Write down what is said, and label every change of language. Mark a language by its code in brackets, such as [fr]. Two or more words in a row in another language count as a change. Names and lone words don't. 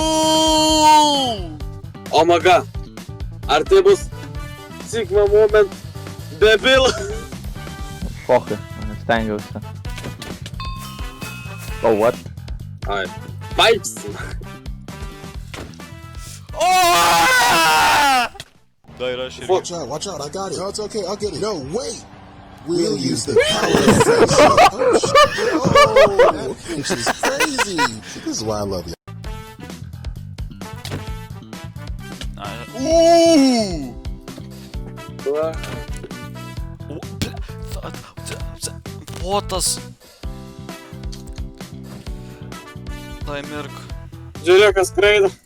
[lt] O maga, ar tai bus [en] Sigma moment [lt] debil? Fokai, stengiausi. [en] Oh, what? [lt] Ai, pipes! Da ir aš irgi. [en] Watch out, I got it. No, it's okay, I'll get it. No, wait! We'll use the power of friendship. Oh, shit. Oh, she's crazy. This is why I love you. [lt] Potas. Dai mirk. Žiūrėk, kas skraido.